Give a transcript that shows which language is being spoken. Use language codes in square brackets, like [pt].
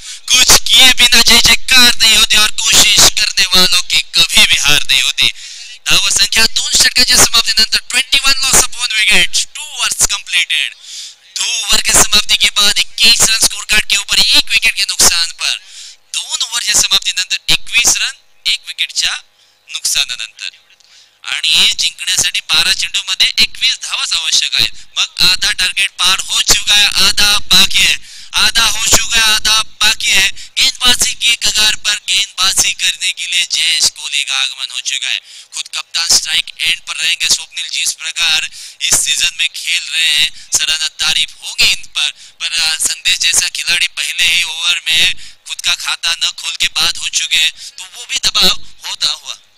[hi] कुछ किए बिना जय जयकार नहीं होती और कोशिश करने वालों की कभी भी हार नहीं होती. [mr] धावसंख्या 2 षटकाच्या समाप्तीनंतर 21 [en] Loss of 1 wicket, 2 overs completed. [hi] 2 over के समाप्ति के बाद 21 रन स्कोर कार्ड के ऊपर 1 विकेट के नुकसान पर 2 [mr] समाप्तीनंतर 21 रन 1 विकेटच्या नुकसानानंतर आणि जिंकण्यासाठी 12 चेंडू मध्ये 21 धावाच आवश्यक आहेत. [hi] मग आधा टार्गेट पार हो चुका है, आधा बाकी है, आधा हो चुका है, आधा बाकी है. गेंदबाजी की कगार पर गेंदबाजी करने के लिए जयेश कोहली का आगमन हो चुका है. खुद कप्तान स्ट्राइक एंड पर रहेंगे. स्वप्निल जिस प्रकार इस सीजन में खेल रहे हैं सराहना तारीफ होगी इन पर संदेश जैसा खिलाड़ी पहले ही ओवर में खुद का खाता न खोल के बाद हो चुके हैं तो वो भी दबाव होता हुआ.